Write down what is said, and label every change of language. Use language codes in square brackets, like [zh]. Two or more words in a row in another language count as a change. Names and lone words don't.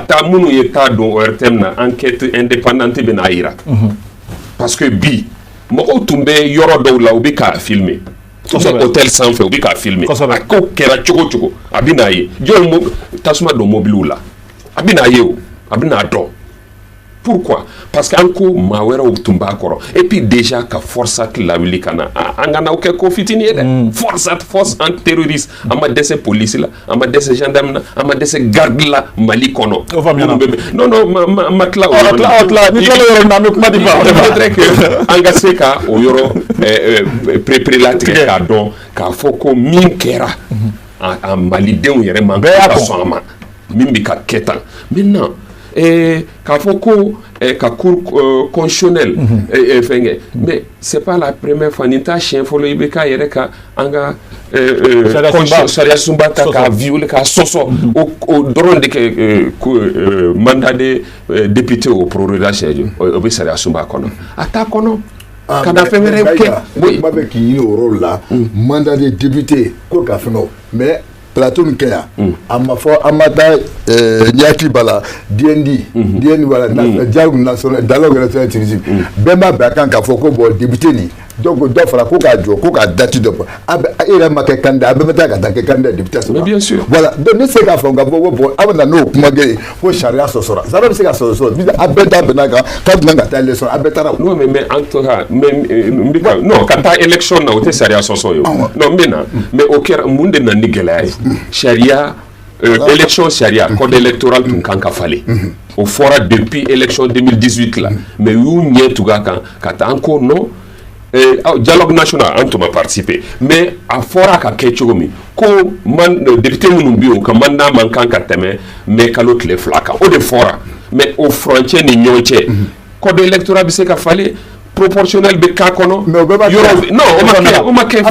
[bm] taa minnu ye taa don ORTM na [fr] enquête indépendante [bm] bɛ n'a yira [fr] parce que [bm] bi mɔgɔw tun bɛ yɔrɔ dɔw la u bɛ k'a filmer hôtel sanfɛ u bɛ k'a filmer a ko kɛra cogo o cogo a bɛ n'a ye jɔn tasuma don mobiliw la a bɛ n'a ye o a bɛ n'a dɔn pourquoi [fr] parce que [bm] an ko maa wɛrɛw tun b'a kɔrɔ [fr] et puis déjà [bm] ka forçat lawuli ka na an kana o kɛ ko fitini ye dɛ [fr] force antiterroriste [bm] an ma dɛsɛ police la an ma dɛsɛ gendarme na an ma dɛsɛ garde la Mali kɔnɔ non ma tila o yɔrɔ ni tila yɔrɔ na an bɛ kuma di ma [fr] peut-être que [bm] an ka se ka o yɔrɔ prépare latigɛ k'a dɔn k'a fɔ ko min kɛra a malidenw yɛrɛ man ka sɔn a ma min bɛ ka kɛ tan maintenant k'a fɔ ko ka [fr] cour constitutionnel [bm] fɛnkɛ [fr] mais c'est pas la première fois [bm] nin t'a siɲɛ fɔlɔ i bɛ k'a yɛrɛ ka an ka sariya sunba ta k'a violer k'a sɔsɔ o dɔrɔn de kɛ [fr] mandat de député [bm] o prorogation o bɛ sariya sunba kɔnɔ a t'a kɔnɔ kana fɛn wɛrɛ kɛ. kuma bɛ k'i ɲini o yɔrɔ la [fr] mandat de député [bm] ko ka fɛn o mais plateau min kɛ yan a ma fɔ an ma taa ɲɛkili b'a la DND b'a la [fr] dialogue national dialogue national inclusif [bm] bɛɛ ma bɛn a kan k'a fɔ ko bon député nin donc dɔ fara ko k'a jɔ ko k'a date dɔ fɔ e yɛrɛ ma kɛ candidat a bɛɛ bɛ taa ka taa kɛ candidat député sɔrɔ. [fr] bien sûr voilà donc [bm] ne se k'a fɔ k'a fɔ ko bon aw bɛ na n'o kuma kɛ ye ko sariya sɔsɔra sariya bɛ se ka sɔsɔ a bɛɛ ta bɛnna kan k'a tun ka taa élection a bɛɛ taara. [fr] non mais en tout cas non [bm] ka taa élection na o tɛ sariya sɔsɔ ye non n bɛ na mais o kɛra mun de nana ni gɛlɛya ye sariya élection sariya [fr] code électoral [bm] tun kan ka falen o fɔra [fr] depuis élection [bm] 2018 la mais u y'u ɲɛ tugu a kan ka taa an ko non [fr] dialogue national [bm] an tun ma participer mais a fɔra ka kɛ cogo min ko député minnu bɛ yen o ka mandat man kan ka tɛmɛ mai kalo tile 2 kan o de fɔra mais o frontière ni ɲɔgɔn cɛ code électoral bɛ se ka falen proportionnel bɛ k'a kɔnɔ yɔrɔ non o ma kɛ